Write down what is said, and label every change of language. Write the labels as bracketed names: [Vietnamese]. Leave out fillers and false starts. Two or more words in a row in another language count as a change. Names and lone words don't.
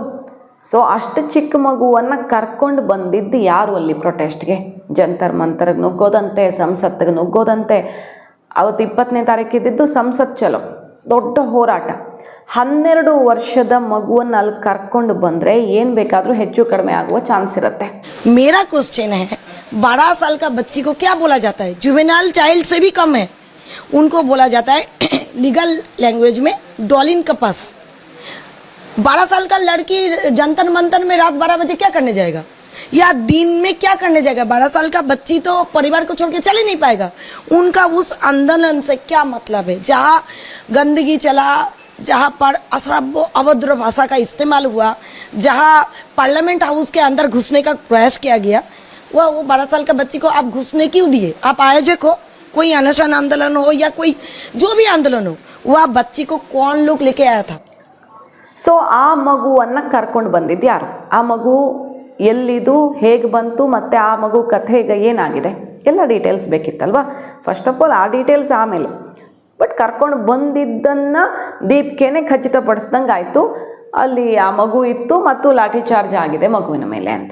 [Kannada] ಸೊ ಅಷ್ಟು ಚಿಕ್ಕ ಮಗುವನ್ನು ಕರ್ಕೊಂಡು ಬಂದಿದ್ದು ಯಾರು ಅಲ್ಲಿ ಪ್ರೊಟೆಸ್ಟ್ಗೆ? ಜಂತರ್ ಮಂತರ್ಗೆ ನುಗ್ಗೋದಂತೆ, ಸಂಸತ್ತಿಗೆ ನುಗ್ಗೋದಂತೆ. ಅವತ್ತು 20ನೇ ತಾರೀಕು ಇದ್ದಿದ್ದು ಸಂಸತ್ ಚಲೋ, ದೊಡ್ಡ ಹೋರಾಟ. 12 ವರ್ಷದ ಮಗುವನ್ನು ಅಲ್ಲಿ ಕರ್ಕೊಂಡು ಬಂದರೆ ಏನು ಬೇಕಾದರೂ ಹೆಚ್ಚು ಕಡಿಮೆ ಆಗುವ ಚಾನ್ಸ್ ಇರುತ್ತೆ. [Hindi] मेरा क्वेश्चन है, 12 साल का बच्ची को क्या बोला जाता है? [English] juvenile child [Hindi] से भी कम है. उनको बोला जाता है [English] legal language [Hindi] में डॉलिन का पास. 12 साल का लड़की जंतर मंतर में रात 12 बजे क्या करने जाएगा, या दिन में क्या करने जाएगा? 12 साल का बच्ची तो परिवार को छोड़ के चल ही नहीं पाएगा. उनका उस आंदोलन से क्या मतलब है? जहाँ गंदगी चला, जहाँ पर अश्रव्य अभद्र भाषा का इस्तेमाल हुआ, जहाँ [English] parliament house [Hindi] के अंदर घुसने का प्रयास किया गया, वो 12 साल का बच्ची को आप घुसने क्यों दिए? आप आयोजक हो, कोई अनशन आंदोलन हो या कोई जो भी आंदोलन हो, वो आप बच्ची को कौन लोग लेके आया था? [Kannada] ಸೊ ಆ ಮಗುವನ್ನು ಕರ್ಕೊಂಡು ಬಂದಿದ್ದು ಯಾರು? ಆ ಮಗು ಎಲ್ಲಿದು, ಹೇಗೆ ಬಂತು, ಮತ್ತು ಆ ಮಗು ಕಥೆ ಈಗ ಏನಾಗಿದೆ, ಎಲ್ಲ ಡೀಟೇಲ್ಸ್ ಬೇಕಿತ್ತಲ್ವ. [English] first of all [Kannada] ಆ ಡೀಟೇಲ್ಸ್ ಆಮೇಲೆ. ಬಟ್ ಕರ್ಕೊಂಡು ಬಂದಿದ್ದನ್ನು ದೀಪ್ಗೆನೇ ಖಚಿತಪಡಿಸ್ದಂಗೆ ಆಯಿತು, ಅಲ್ಲಿ ಆ ಮಗು ಇತ್ತು ಮತ್ತು ಲಾಠಿ ಚಾರ್ಜ್ ಆಗಿದೆ ಮಗುವಿನ ಮೇಲೆ ಅಂತ.